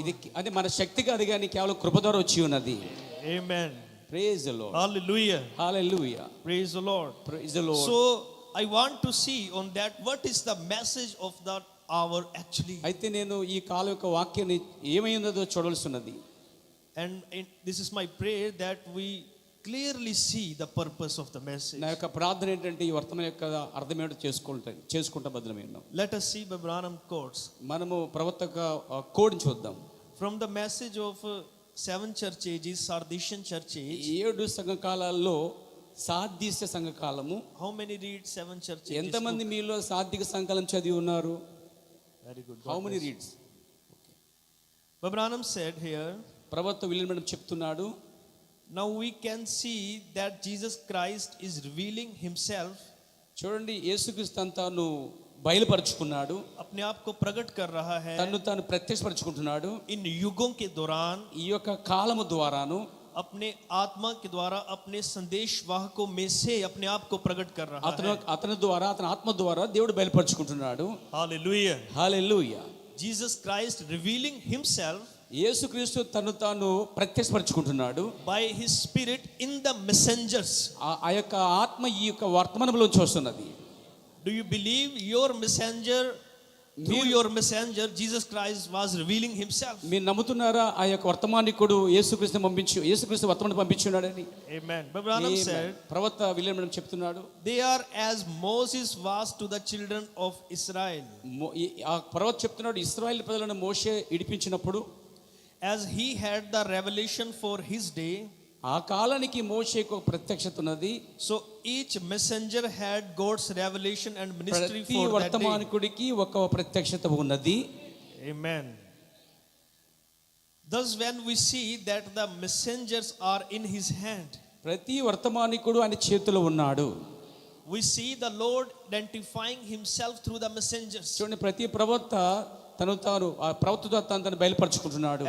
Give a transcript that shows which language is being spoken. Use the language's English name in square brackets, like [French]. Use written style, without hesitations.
[Telugu] ఇది అంటే మన శక్తి కాదు, కానీ కేవలం కృప ద్వారా వచ్చి ఉన్నది. [English] Amen. Praise the lord. Hallelujah. [Telugu] Hallelujah. [English] Praise the Lord. Praise the Lord. So I want to see on that what is the message of that hour actually. [Telugu] అయితే నేను ఈ కాలం యొక్క వాక్యాన్ని ఏమై ఉన్నదో చూడవలసి ఉన్నది. [English] And this is my prayer that we clearly see the purpose of the message. [Telugu] నా యొక్క ప్రార్థన ఏంటంటే ఈ వర్తమానం యొక్క అర్థం ఏంటో చేసుకుంటా బదులమై ఉన్నాం. [English] Let us see the Branham quotes. [Telugu] మనము ప్రవక్త కోడ్ని చూద్దాం. [English] From the message of 7 church ages, Sardisian church age. [Telugu] 7 సంఘకాలాల్లో సాదీస్య సంఘకాలము. [English] How many read 7 church ages? [Telugu] ఎంతమంది మీలో సాత్విక సంఘకాలం చదివి ఉన్నారు? [English] Very good. How many reads? Branham said here, [Telugu] ప్రవక్త విలియం బ్రనమ్ చెప్తున్నాడు, [English] now we can see that Jesus Christ is revealing himself. [Telugu] చూడండి, యేసుక్రీస్తు తాను బయలుపరుచుకున్నాడు, [Hindi] अपने आप को प्रकट कर रहा है, [Telugu] తన్ను తాను ప్రత్యక్షపరుచుకుంటున్నాడు. [Hindi] इन युगों के दौरान [Telugu] ఈ యొక్క కాలము ద్వారాను [Hindi] अपने आत्मा के द्वारा अपने संदेश वाहकों में से अपने आप को प्रकट कर रहा है. [Telugu] అతని ద్వారా, అతని ఆత్మ ద్వారా దేవుడు బయలుపరుచుకుంటున్నాడు. [English] Hallelujah. [Telugu] హల్లెలూయా. [English] Jesus Christ revealing himself, [Telugu] యేసుక్రీస్తు తను తాను ప్రత్యక్షపరుచుకుంటున్నాడు [English] by his spirit in the messengers. [Telugu] ఆ యొక్క ఆత్మ ఈ యొక్క వర్తమానంలో చూస్తున్నది. [English] Do you believe your messenger, through your messenger Jesus Christ was revealing himself? [Telugu] మీరు నమ్ముతున్నారా ఆ యొక్క వర్తమానికుడు యేసుక్రీస్తు వర్తమానం పంపించున్నాడని? [English] Amen. But Branham said, [Telugu] ప్రవక్త విలియం బ్రనమ్ చెప్తున్నాడు, [English] they are as Moses was to the children of Israel. [Telugu] ఆ ప్రవక్త చెప్తున్నాడు, ఇశ్రాయేలు ప్రజలను మోషే ఇడిపించినప్పుడు, [English] as he had the revelation for his day, [Telugu] ఆ కాలానికి మోషేకు ప్రత్యక్షత ఉన్నది. [English] so each messenger had God's revelation and ministry [Telugu] ప్రతి [English] for that day. [Telugu] వర్తమానికుడికి ఒక ప్రత్యక్షత ఉన్నది. [English] Amen. Thus when we see that the messengers are in his hand, [Telugu] ప్రతి వర్తమానికుడు ఆయన చేతిలో ఉన్నాడు. [English] we see the Lord identifying himself through the messengers. [Telugu] చూడండి, ప్రతి ప్రవక్త తాను ఆ ప్రవక్తతో తను బయలుపరుచుకుంటున్నాడు.